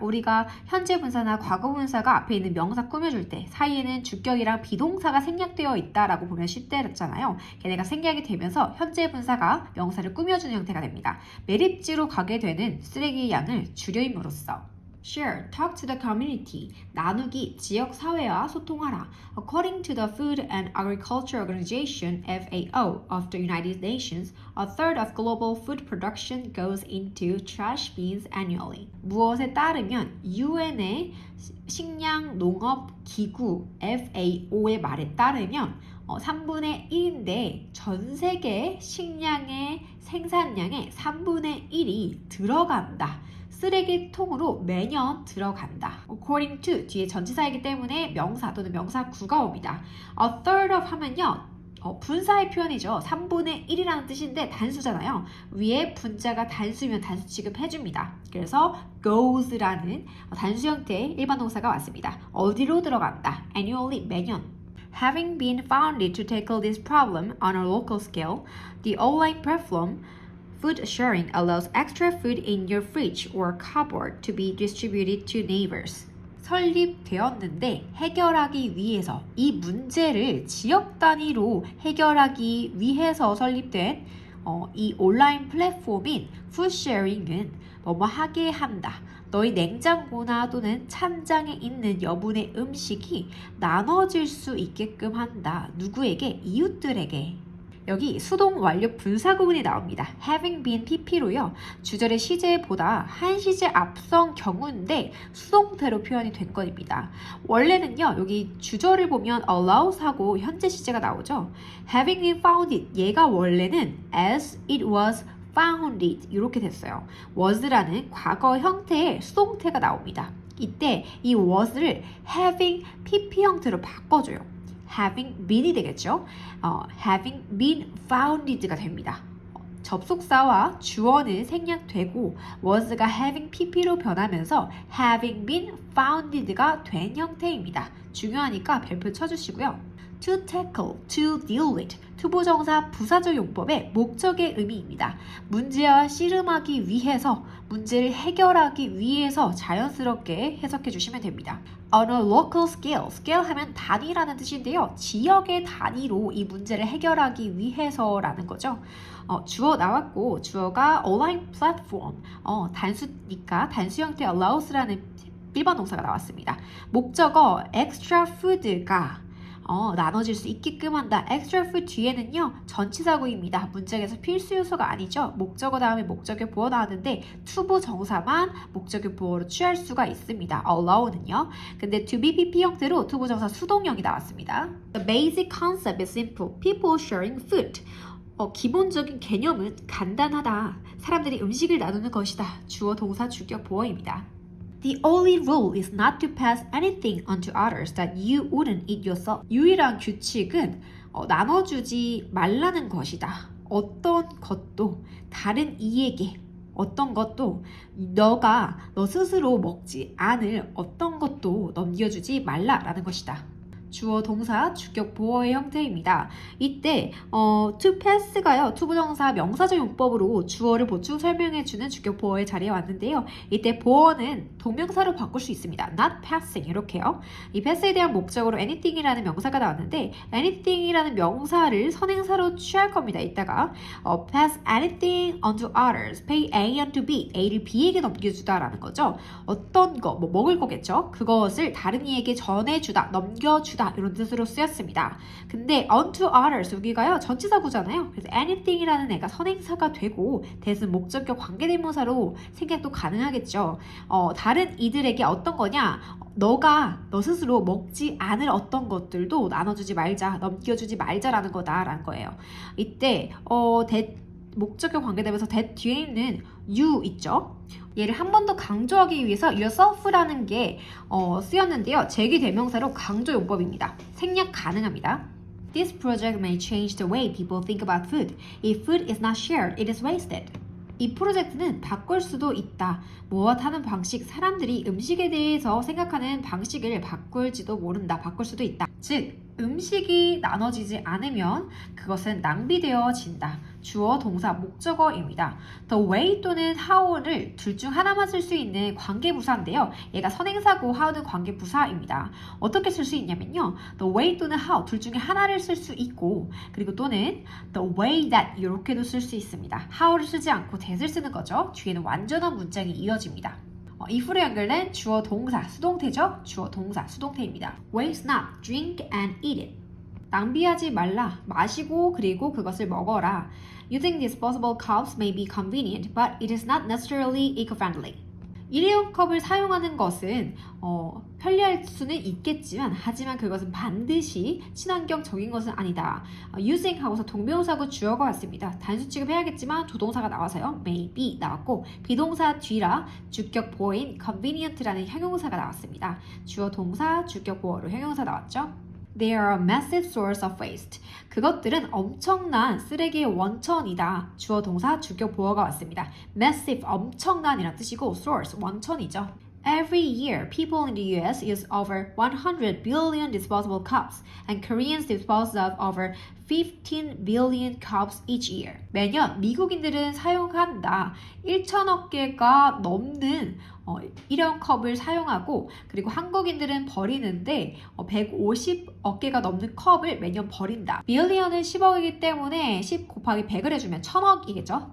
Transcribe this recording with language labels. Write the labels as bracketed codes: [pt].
[ko] 우리가 현재 분사나 과거 분사가 앞에 있는 명사 꾸며줄 때 사이에는 주격이랑 비동사가 생략되어 있다라고 보면 쉽대잖아요. 걔네가 생략이 되면서 현재 분사가 명사를 꾸며주는 형태가 됩니다. 매립지로 가게 되는 쓰레기의 양을 줄임으로써 [en] Share, talk to the community, [ko] 나누기, 지역 사회와 소통하라. [en] According to the Food and Agriculture Organization, FAO, of the United Nations, a third of global food production goes into trash bins annually. [ko] 무엇에 따르면 UN의 식량농업기구 FAO의 말에 따르면 3분의 1인데 전 세계 식량의 생산량의 3분의 1이 들어간다. 쓰레기통으로 매년 들어간다. According to 뒤에 전치사이기 때문에 명사 또는 명사구가 옵니다. [en] A third of 하면요. [ko] 분사의 표현이죠. 3분의 1이라는 뜻인데 단수잖아요. 위에 분자가 단수면 단수 취급해줍니다. 그래서 goes라는 단수 형태의 일반 동사가 왔습니다. 어디로 들어간다? Annually, 매년. [en] Having been founded to tackle this problem on a local scale, the online platform Food sharing allows extra food in your fridge or cupboard to be distributed to neighbors. [ko] 설립되었는데 해결하기 위해서 이 문제를 지역 단위로 해결하기 위해서 설립된 이 온라인 플랫폼인 푸드쉐어링은 뭐뭐 하게 한다. 너희 냉장고나 또는 찬장에 있는 여분의 음식이 나눠질 수 있게끔 한다. 누구에게? 이웃들에게. 여기 수동 완료 분사 구문이 나옵니다. [en] having been pp로요. [ko] 주절의 시제보다 한 시제 앞선 경우인데 수동태로 표현이 된 것입니다. 원래는요. 여기 주절을 보면 allows 하고 현재 시제가 나오죠. having been founded 얘가 원래는 as it was founded 이렇게 됐어요. was라는 과거 형태의 수동태가 나옵니다. 이때 이 was를 having pp 형태로 바꿔줘요. [en] having been이 되겠죠. having been founded가 됩니다. [ko] 접속사와 주어는 생략되고 was가 having pp로 변하면서 having been founded가 된 형태입니다. 중요하니까 별표 쳐주시고요. To tackle, to deal with, 투부정사 부사적 용법의 목적의 의미입니다. 문제와 씨름하기 위해서, 문제를 해결하기 위해서 자연스럽게 해석해 주시면 됩니다. On a local scale, scale 하면 단위라는 뜻인데요. 지역의 단위로 이 문제를 해결하기 위해서라는 거죠. 주어 나왔고 주어가 온라인 플랫폼, 단수니까 단수 형태 allows라는 일반 동사가 나왔습니다. 목적어 extra food가 나눠질 수 있게끔 한다. [en] extra food 뒤에는요. [ko] 전치사구입니다. 문장에서 필수 요소가 아니죠. 목적어 다음에 목적의 보어 나왔는데 투부 정사만 목적의 보어로 취할 수가 있습니다. allow는요. 근데 to be pp 형태로 투부 정사 수동형이 나왔습니다. [en] The basic concept is simple. People sharing food. [ko] 기본적인 개념은 간단하다. 사람들이 음식을 나누는 것이다. 주어 동사 주격 보어입니다. [en] The only rule is not to pass anything on to others that you wouldn't eat yourself. [ko] 유일한 규칙은 나눠주지 말라는 것이다. 어떤 것도 다른 이에게 어떤 것도 너 스스로 먹지 않을 어떤 것도 넘겨주지 말라라는 것이다. 주어 동사 주격 보어의 형태입니다. 이때 to pass가요. 투부정사 명사적 용법으로 주어를 보충 설명해주는 주격 보어의 자리에 왔는데요. 이때 보어는 동명사로 바꿀 수 있습니다. [en] not passing 이렇게요. [ko] 이 pass에 대한 목적으로 anything이라는 명사가 나왔는데 anything이라는 명사를 선행사로 취할 겁니다. [en] 이따가 pass anything on to others. pay A on to B. [ko] A를 B에게 넘겨주다라는 거죠. 어떤 거, 먹을 거겠죠. 그것을 다른 이에게 전해주다, 넘겨주다 주다 이런 뜻으로 쓰였습니다. 근데 unto others 여기가요 전치사구잖아요. 그래서 anything이라는 애가 선행사가 되고 that은 목적격 관계대명사로 생략도 가능하겠죠. 다른 이들에게 어떤 거냐? 너가 너 스스로 먹지 않을 어떤 것들도 나눠주지 말자, 넘겨주지 말자라는 거다라는 거예요. 이때 that 목적격 관계대명사 that 뒤에 있는 you 있죠? 얘를 한 번 더 강조하기 위해서 yourself라는 게 쓰였는데요. 제기대명사로 강조 용법입니다. 생략 가능합니다. [en] This project may change the way people think about food. If food is not shared, it is wasted. [ko] 이 프로젝트는 바꿀 수도 있다. 무엇하는 방식, 사람들이 음식에 대해서 생각하는 방식을 바꿀지도 모른다. 바꿀 수도 있다. 즉, 음식이 나눠지지 않으면 그것은 낭비되어진다. 주어, 동사, 목적어입니다. The way 또는 how를 둘 중 하나만 쓸 수 있는 관계부사인데요. 얘가 선행사고 how는 관계부사입니다. 어떻게 쓸 수 있냐면요. The way 또는 how 둘 중에 하나를 쓸 수 있고 그리고 또는 the way that 이렇게도 쓸 수 있습니다. how를 쓰지 않고 that을 쓰는 거죠. 뒤에는 완전한 문장이 이어집니다. if로 연결된 주어 동사 수동태죠. 주어 동사 수동태입니다. [en] Waste not, drink and eat it. [ko] 낭비하지 말라, 마시고 그리고 그것을 먹어라. [en] Using disposable cups may be convenient, but it is not necessarily eco-friendly. [ko] 일회용 컵을 사용하는 것은 편리할 수는 있겠지만 하지만 그것은 반드시 친환경적인 것은 아니다. using 하고서 동명사고 주어가 왔습니다. 단수 취급해야겠지만 조동사가 나와서요. may be 나왔고 비동사 뒤라 주격 보어인 convenient라는 형용사가 나왔습니다. 주어 동사 주격 보어로 형용사 나왔죠. [en] They are a massive source of waste. [ko] 그것들은 엄청난 쓰레기의 원천이다. 주어 동사 주격 보어가 왔습니다. massive 엄청난이란 뜻이고 source 원천이죠. [en] Every year, people in the US use over 100 billion disposable cups, and Koreans dispose of over 15 billion cups each year. [ko] 매년 미국인들은 사용한다. 1천억 개가 넘는 일회용 컵을 사용하고 그리고 한국인들은 버리는데 150억 개가 넘는 컵을 매년 버린다. 빌리언은 10억이기 때문에 10 곱하기 100을 해주면 1000억이겠죠.